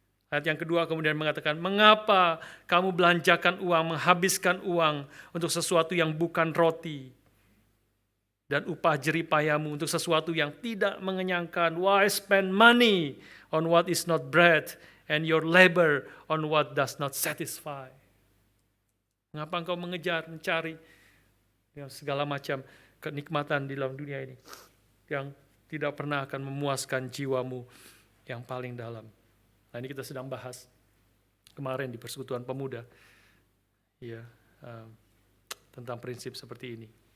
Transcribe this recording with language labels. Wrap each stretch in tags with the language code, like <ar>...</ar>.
<id>Ayat yang kedua kemudian mengatakan, "Mengapa kamu belanjakan uang, menghabiskan uang untuk sesuatu yang bukan roti, dan upah jerih payamu untuk sesuatu yang tidak mengenyangkan?</id> <en>Why spend money on what is not bread, and your labor on what does not satisfy?"</en> <id>Mengapa engkau mengejar, mencari segala macam kenikmatan di dalam dunia ini yang tidak pernah akan memuaskan jiwamu yang paling dalam? Nah, ini kita sedang bahas kemarin di Persekutuan Pemuda, ya, tentang prinsip seperti ini.</id>